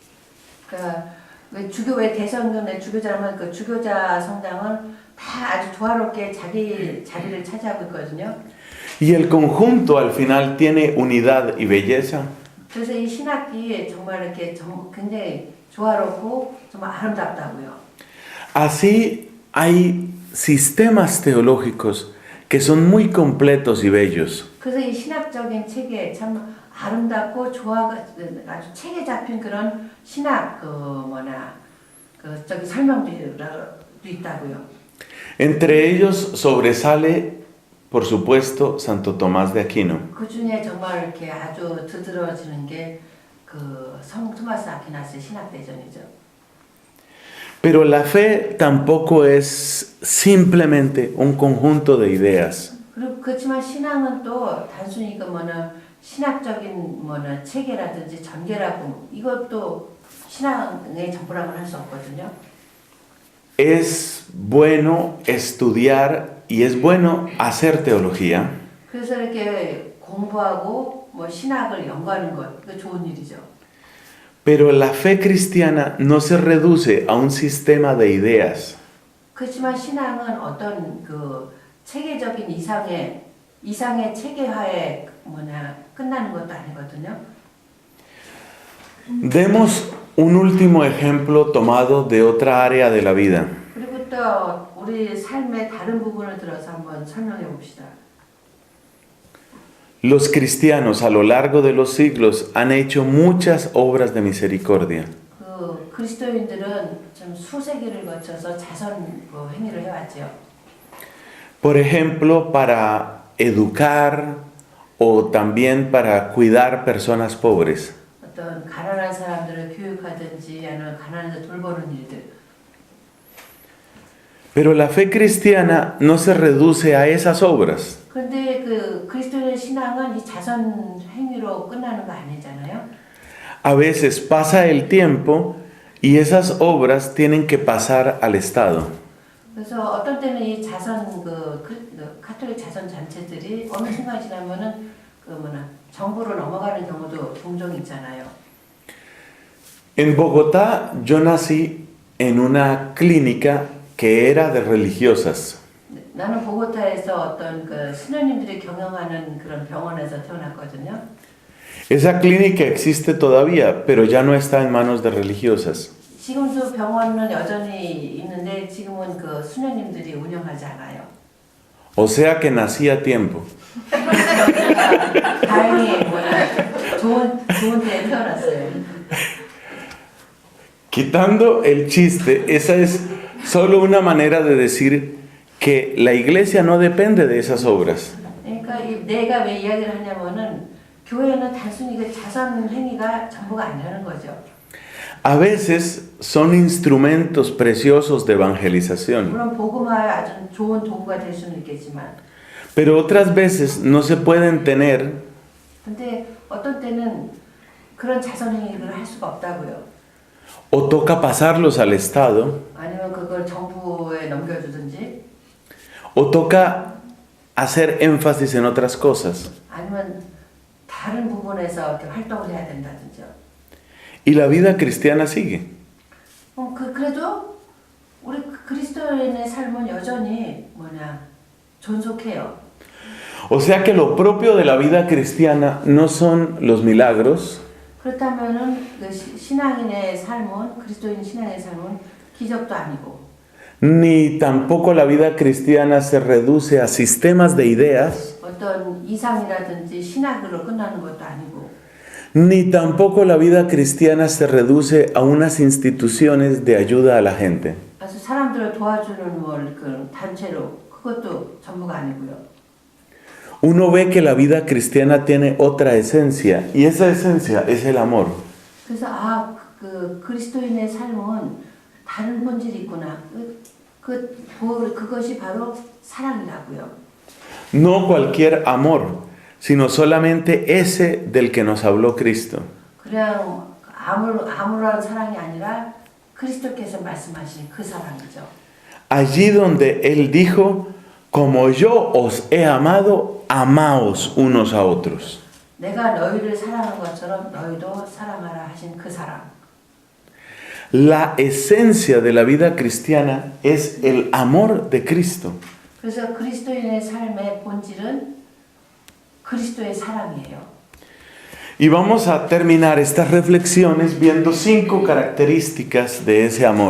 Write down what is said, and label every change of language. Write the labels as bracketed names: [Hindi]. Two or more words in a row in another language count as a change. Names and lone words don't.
[Korean] 주교의 대성전의 주교자라면 그 주교자 성당은 다 아주 조화롭게 자기 자리를 차지하고 있거든요. [Spanish] Y el conjunto al final tiene unidad y belleza. [Korean] 그래서 이 신학이 정말 이렇게 굉장히 조화롭고 정말 아름답다고요. [Spanish] Así hay sistemas teológicos que son muy completos y bellos. [Korean] 그래서 이 신학적인 체계 참 아름답고 아주 체계 잡힌 그런 신학 설명도 있다고요. [Spanish] Entre ellos sobresale, por supuesto, Santo Tomás de Aquino. [Korean] 그 중에 정말 이렇게 아주 드들어지는 게 성 토마스 아퀴나스의 신학 대전이죠. [Spanish] Pero la fe tampoco es simplemente un conjunto de ideas. [Korean] 그렇지만 신앙은 또 단순히 신학적인 체계라든지 전개라고 이것도 신앙의 전부라고는 할 수 없거든요. [Spanish] Es bueno estudiar y es bueno hacer teología. [Korean] 그래서 이렇게 공부하고 신학을 연구하는 것, 그 좋은 일이죠. [Spanish] Pero la fe cristiana no se reduce a un sistema de ideas. [Korean] 그렇지만 신앙은 어떤 체계적인 이상의 체계화에 끝나는 것도 아니거든요. [Spanish] Demos un último ejemplo tomado de otra área de la vida. [Korean] 그리고 또 우리 삶의 다른 부분을 들어서 한번 설명해 봅시다. [Spanish] Los cristianos a lo largo de los siglos han hecho muchas obras de misericordia. [Korean] 그리스도인들은 좀 수세기를 거쳐서 자선 행위를 해왔죠. [Spanish] Por ejemplo, para educar o también para cuidar personas pobres. [Korean] 어떤 가난한 사람들을 교육하든지 아니면 가난한 데 돌보는 일들. [Spanish] Pero la fe cristiana no se reduce a esas obras. [Korean] 그런데 그리스도의 신앙은 이 자선 행위로 끝나는 거 아니잖아요. [Spanish] A veces pasa el tiempo y esas obras tienen que pasar al Estado. [Korean] 그래서 어떤 때는 이 자선 가톨릭 자선 잔체들이 어느 순간 지나면은 정부로 넘어가는 경우도 종종 있잖아요. [Spanish] En Bogotá yo nací en una clínica que era de religiosas. [Korean] 나는 보고타에서 어떤 그 신녀님들이 경영하는 그런 병원에서 태어났거든요. [Spanish] Esa clínica existe todavía, pero ya no está en manos de religiosas. [Korean] 지금도 병원은 여전히 있는데 지금은 그 수녀님들이 운영하지 않아요. [Spanish] O sea que nací a tiempo. [Korean] 다행히 좋은 때에 태어났어요. [Spanish] Quitando el chiste, esa es solo una manera de decir que la iglesia no depende de esas obras. [Korean] 그러니까 내가 왜 이야기를 하냐면은 교회는 단순히 그 자선 행위가 전부가 아니라는 거죠. [Spanish] A veces son instrumentos preciosos de evangelización, [Korean] 물론 복음화에 아주 좋은 도구가 될 수는 있겠지만, [Spanish] pero otras veces no se pueden tener [Korean] 근데 어떤 때는 그런 자선 행위를 할 수가 없다고요. [Spanish] o toca pasarlos al Estado [Korean] 아니면 그걸 정부에 넘겨주든지, [Spanish] o toca hacer énfasis en otras cosas. [Korean] 아니면 다른 부분에서 이렇게 활동을 해야 된다든지요. [Spanish] Y la vida cristiana sigue. [Korean] 그래도 우리 그리스도인의 삶은 여전히 존속해요. [Spanish] O sea que lo propio de la vida cristiana no son los milagros, [Korean] 그렇다면은 그 신앙인의 삶은 그리스도인 신앙의 삶은 기적도 아니고, [Spanish] ni tampoco la vida cristiana se reduce a sistemas de ideas, [Korean] 어떤 이상이라든지 신학으로 끝나는 것도 아니고, [Spanish] ni tampoco la vida cristiana se reduce a unas instituciones de ayuda a la gente. [Korean] 그래서 사람들을 도와주는 그 단체로 그것도 전부가 아니고요. [Spanish] Uno ve que la vida cristiana tiene otra esencia y esa esencia es el amor. [Korean] 그래서 그 그리스도인의 삶은 다른 본질이 있구나. 그것이 바로 사랑이라고요. [Spanish] No cualquier amor, sino solamente ese del que nos habló Cristo. [Korean] 그냥 아무런 사랑이 아니라 그리스도께서 말씀하신 그 사랑이죠. [Spanish] Allí donde Él dijo, como yo os he amado, amaos unos a otros. [Korean] 내가 너희를 사랑한 것처럼 너희도 사랑하라 하신 그 사랑. [Spanish] La esencia de la vida cristiana es el amor de Cristo. [Korean] 그래서 그리스도인의 삶의 본질은 그리스도의 사랑이에요. [Spanish] Y vamos a terminar estas reflexiones viendo 5 características de ese amor.